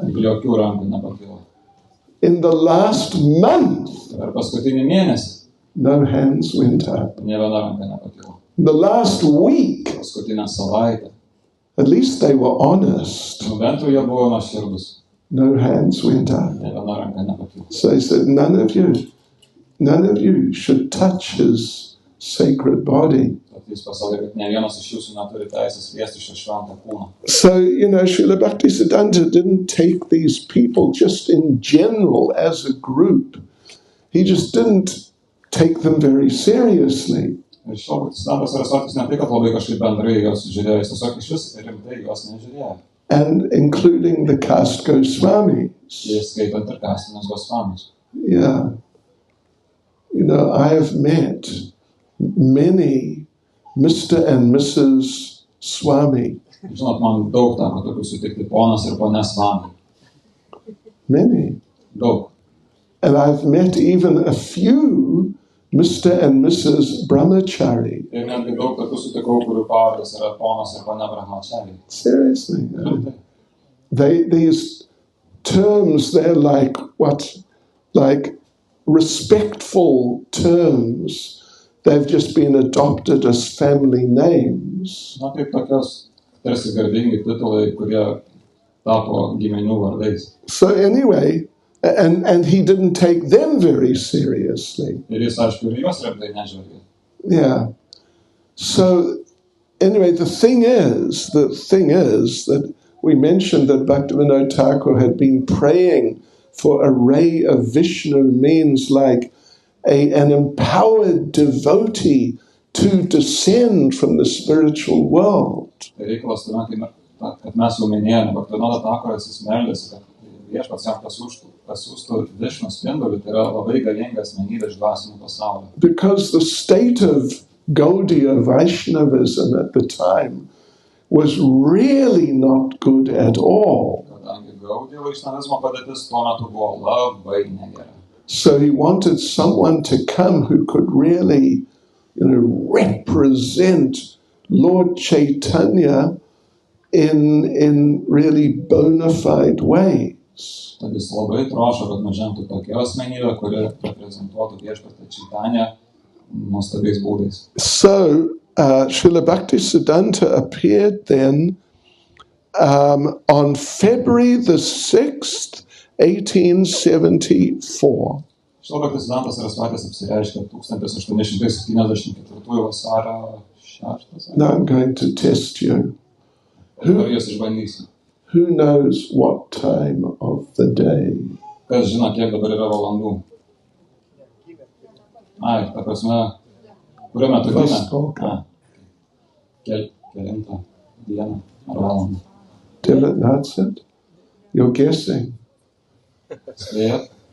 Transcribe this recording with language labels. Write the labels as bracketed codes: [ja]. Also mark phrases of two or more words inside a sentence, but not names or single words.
[lt] jokių rankų nepakėlė. [en] In the last month, [lt] Per paskutinį mėnesį [en] no hands went up. [lt] nė viena ranka nepakėlė. [en] In the last week, [lt] Paskutinę savaitę, [en] at least they were honest, [lt] bent jau jie buvo nuoširdūs, [en] no hands went up. [lt] nė viena ranka nepakėlė. [en] So he said, none of you should touch his sacred body. [lt] Jis pasakė, kad ne vienas iš jūsų neturi teisės liesti šio šventą kūną. [en] So, Srila Bhaktisiddhanta didn't take these people just in general as a group. He just didn't take them very seriously. [lt] Ir Srila Bhaktisiddhanta Sarsvatis ne tai, kad labai kažkaip bendrai juos žiūrėjo, jis tiesiog iš vis rimtai juos nežiūrėjo. [en] And including the caste Goswamis. [lt] Jis skaitant ir kastinius Gosvamis. [en] Yeah. I have met many Mr. and Mrs. Swami. [lt] Žinot, man daug teko tokių sutikti, ponas ir ponė Swami. [en] Many. [lt] Daug. [en] And I've met even a few Mr. and Mrs. Brahmachari. [lt] Ir netgi daug tokių sutikau, kurių pavardės yra ponas ir ponė Brahmachari. [en] Seriously. [lt] Rimtai. [en] These terms, they're like respectful terms. They've just been adopted as family names. [lt] Na taip tokios tarsi garbingi titulai, kurie tapo giminių vardais. [en] So anyway, and he didn't take them very seriously. [lt] Ir jis, aišku, ir juos rimtai nežvelgė. [en] Yeah. So anyway, the thing is that we mentioned that Bhaktivinoda Thakur had been praying for a ray of Vishnu, means like an empowered devotee to descend from the spiritual world. [lt] Reikalas tuomet, kad mes jau minėjome, Bhaktivinoda Thakuras jis meldėsi, kad viešpats jam pasiųstų Višnu spindulį, tai yra labai galinga asmenybė iš dvasinio pasaulio. [en] Because the state of Gaudiya Vaishnavism at the time was really not good at all. [lt] Kadangi Gaudiya Vaishnavizmo padėtis tuo metu buvo labai negera. [en] So he wanted someone to come who could really, represent Lord Chaitanya in really bona fide ways. [lt] Tad jis labai trošo, kad nužengtų tokia asmenybė, kuri reprezentuotų viešpatį Čaitanę nuostabiais būdais. [en] So Srila Bhaktisiddhanta appeared then on February the 6th, 1874. [lt] Srila Bhaktisiddhanta Sarsvatis apsireiškė 1874 vasario 6. [en] Now I'm going to test you. [lt] Dabar jūs išbandysiu. [en] Who knows what time of the day? [lt] Kas žino, kiek dabar yra valandų? Ai, ta prasme, kuriuo metu gimė? Kelintą dieną ar valandą? [en] That's it. You're guessing. [lt] Spėjat?